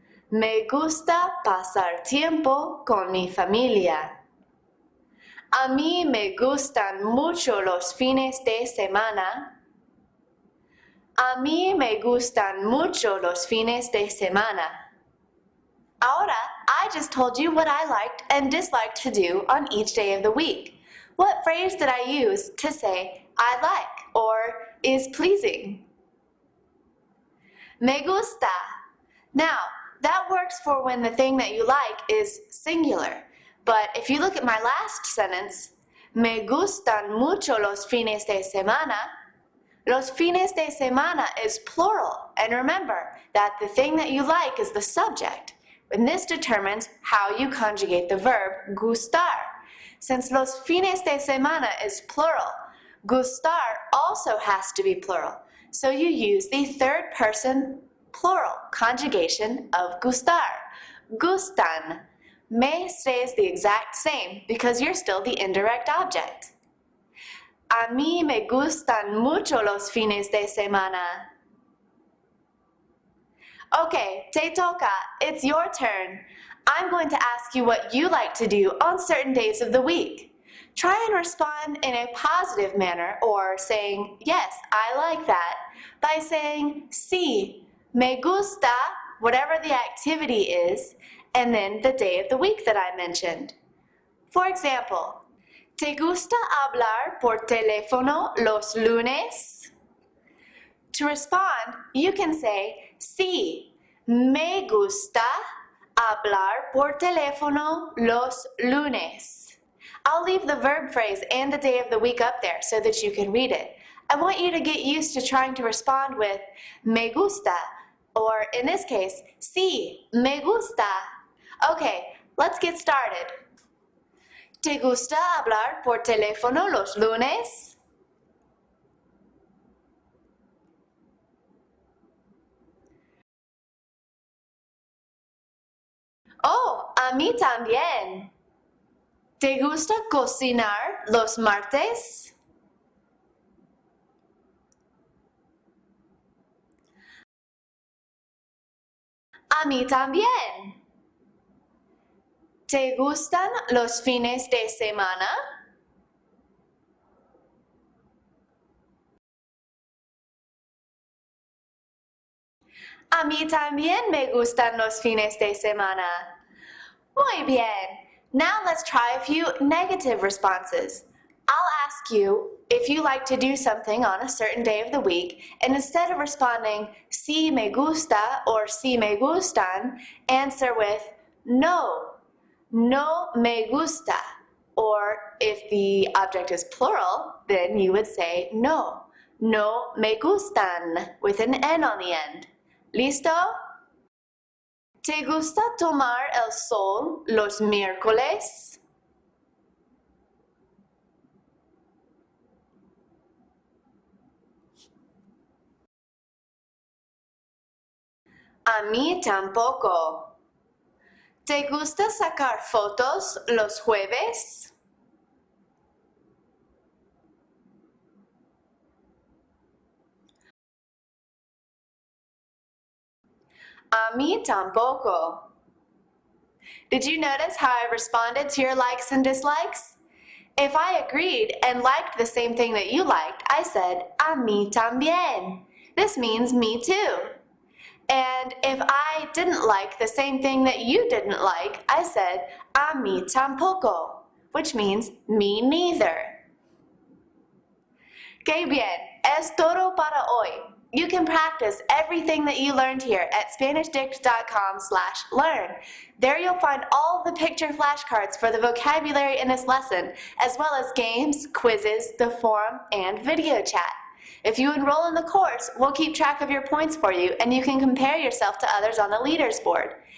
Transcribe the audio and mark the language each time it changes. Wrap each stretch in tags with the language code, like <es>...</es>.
<es>Me gusta pasar tiempo con mi familia. A mí me gustan mucho los fines de semana. A mí me gustan mucho los fines de semana.</es> <en>Ahora, I just told you what I liked and disliked to do on each day of the week. What phrase did I use to say I like or is pleasing?</en> <es>Me gusta.</es> <en>Now, that works for when the thing that you like is singular. But if you look at my last sentence,</en> <es>me gustan mucho los fines de semana, los fines de semana</es> <en>is plural. And remember that the thing that you like is the subject. And this determines how you conjugate the verb gustar. Since</en> <es>los fines de semana</es> <en>is plural, gustar also has to be plural. So you use the third person plural conjugation of gustar. Gustan. Me stays the exact same because you're still the indirect object.</en> <es>A mí me gustan mucho los fines de semana.</es> <en>Okay,</en> <es>te toca.</es> <en>It's your turn. I'm going to ask you what you like to do on certain days of the week. Try and respond in a positive manner or saying, yes, I like that, by saying,</en> <es>sí, me gusta,</es> <en>whatever the activity is, and then the day of the week that I mentioned. For example,</en> <es>¿te gusta hablar por teléfono los lunes?</es> <en>To respond, you can say,</en> <es>sí, me gusta hablar por teléfono los lunes.</es> <en>I'll leave the verb phrase and the day of the week up there so that you can read it. I want you to get used to trying to respond with</en> <es>me gusta,</es> <en>or in this case,</en> <es>sí, me gusta.</es> <en>Okay, let's get started.</en> <es>¿Te gusta hablar por teléfono los lunes? Oh, a mí también. ¿Te gusta cocinar los martes? A mí también. ¿Te gustan los fines de semana? A mí también me gustan los fines de semana. Muy bien.</es> <en>Now let's try a few negative responses. I'll ask you if you like to do something on a certain day of the week, and instead of responding,</en> <es>sí me gusta</es> <en>or</en> <es>sí me gustan,</es> <en>answer with</en> <es>no, no me gusta.</es> <en>Or if the object is plural, then you would say</en> <es>no, no me gustan,</es> <en>with an N on the end.</en> <es>¿Listo? ¿Te gusta tomar el sol los miércoles? A mí tampoco. ¿Te gusta sacar fotos los jueves? A mí tampoco.</es> <en>Did you notice how I responded to your likes and dislikes? If I agreed and liked the same thing that you liked, I said,</en> <es>a mí también.</es> <en>This means me too. And if I didn't like the same thing that you didn't like, I said,</en> <es>a mí tampoco,</es> <en>which means me neither.</en> <es>Qué bien, es todo para hoy.</es> <en>You can practice everything that you learned here at SpanishDict.com/learn. There you'll find all the picture flashcards for the vocabulary in this lesson, as well as games, quizzes, the forum, and video chat. If you enroll in the course, we'll keep track of your points for you, and you can compare yourself to others on the leaders board.</en>